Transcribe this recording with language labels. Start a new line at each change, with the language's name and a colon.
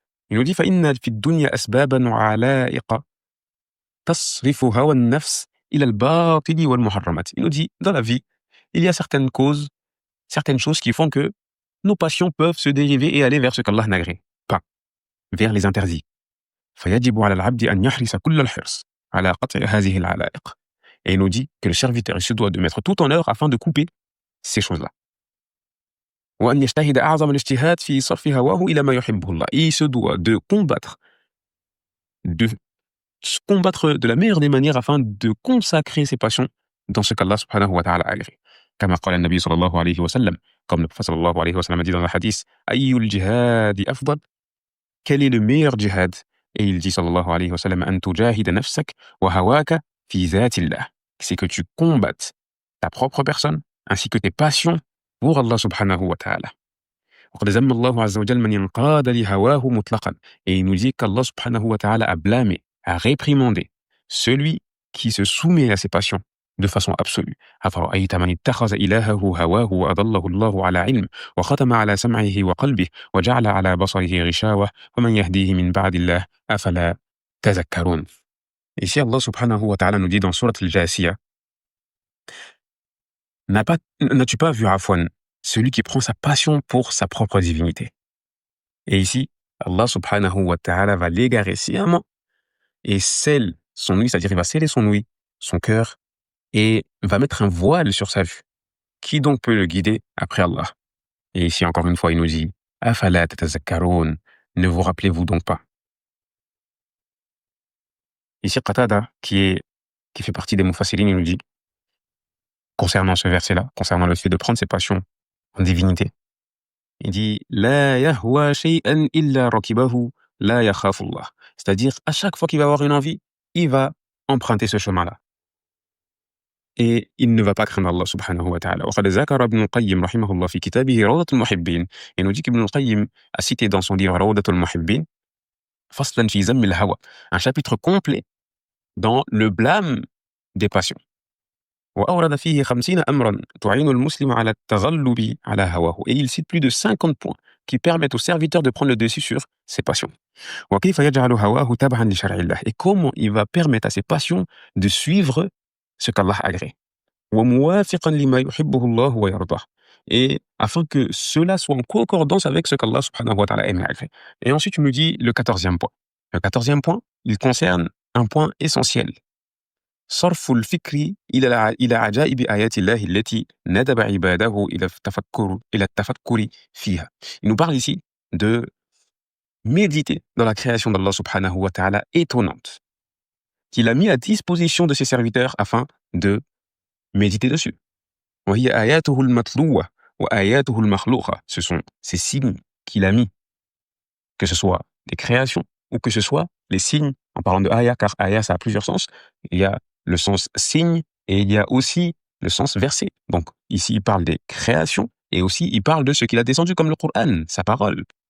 French: Il nous dit
Arabic: فإن في الدنيا أسبابا وعلائق تصرف هوى النفس إلى الباطل والمحرمات.
French: Il nous dit, dans la vie, il y a certaines causes, certaines choses qui font que nos passions peuvent se dériver et aller vers ce qu'Allah n'agrée pas, vers les interdits.
Arabic: فيجب على العبد أن يحرص كل الحرص على قطع هذه العلائق.
French: Et il nous dit que le serviteur il se doit de mettre tout en œuvre afin de couper ces choses-là.
Arabic: وأن يجتهد أعظم الاجتهاد في صرف هواه إلى ما يحبه الله.
French: Et il se doit de se combattre de la meilleure des manières afin de consacrer ses passions dans ce qu'Allah subhanahu wa ta'ala a agréé.
Arabic: كما قال النبي صلى الله عليه وسلم,
French: comme le prophète
Arabic: صلى الله عليه وسلم
French: a dit dans un hadith,
Arabic: أي الجهاد أفضل,
French: quel est le meilleur djihad? Et il dit
Arabic: صلى الله عليه وسلم, أن تجاهد نفسك وهواك في ذات الله.
French: C'est que tu combattes ta propre personne ainsi que tes passions pour Allah subhanahu wa ta'ala.
Arabic: وقد ذم الله عز وجل من ينقاد لهواه مطلقا.
French: Et il nous dit qu'Allah subhanahu wa ta'ala a blâmé, a réprimandé celui qui se soumet à ses passions de façon absolue.
Arabic: أفرأيت من اتخذ إلهه هواه وأضله الله على علم وختم على سمعه وقلبه وجعل على بصره غشاوة ومن يهديه من بعد الله أفلا تذكرون.
French: Ici, Allah subhanahu wa ta'ala nous dit dans Surat al-Jasiyah, n'as-tu pas vu Afwan, celui qui prend sa passion pour sa propre divinité? Et ici, Allah subhanahu wa ta'ala va l'égarer sciemment et scelle son ouïe, c'est-à-dire il va sceller son ouïe, son cœur, et va mettre un voile sur sa vue. Qui donc peut le guider après Allah? Et ici, encore une fois, il nous dit,
Arabic: Afala tatazakkaroun,
French: ne vous rappelez-vous donc pas? Ici, Qatada, qui fait partie des Mufassirin, il nous dit, concernant ce verset-là, concernant le fait de prendre ses passions en divinité, il dit
Arabic: La yahwa shay'an illa rakibahu la yakhafu Allah.
French: C'est-à-dire, à chaque fois qu'il va avoir une envie, il va emprunter ce chemin-là. Et il ne va pas craindre Allah subhanahu wa ta'ala.
Arabic: وقد ذكر ابن القيم رحمه الله في كتابه روضة المحبين.
French: Il nous dit qu'Ibn al-Qayyim a cité dans son livre روضة المحبين
Arabic: فصلا في ذم الهوى,
French: un chapitre complet dans le blâme des passions.
Arabic: وأورد فيه 50 أمرا تعين المسلم على التغلب على هواه.
French: Et il cite plus de 50 points qui permettent aux serviteurs de prendre le dessus sur ses passions.
Arabic: وكيف يجعل هواه تبعا لشرع الله.
French: Et comment il va permettre à ses passions de suivre ce qu'Allah agrée.
Arabic: وموافقا لما يحبه الله ويرضاه.
French: Et afin que cela soit en concordance avec ce qu'Allah subhanahu wa ta'ala aime et agrée. Et ensuite, tu me dis le 14e point. Le 14e point, il concerne un point essentiel.
Arabic: صرف الفكر إلى عجائب آيات الله التي ندب عباده إلى التفكر فيها.
French: Il nous parle ici de méditer dans la création d'Allah subhanahu wa ta'ala étonnante, qu'il a mis à disposition de ses serviteurs afin de méditer dessus. وهي آياته المتلوة وآياته المخلوقة. Ce sont ces signes qu'il a mis, que ce soit des créations ou que ce soit les signes, en parlant de ayah, car ayah ça a plusieurs sens. Il y a le sens signe et il y a aussi le sens verset. Donc ici il parle des créations et aussi il parle de ce qu'il a descendu comme le Coran, sa parole.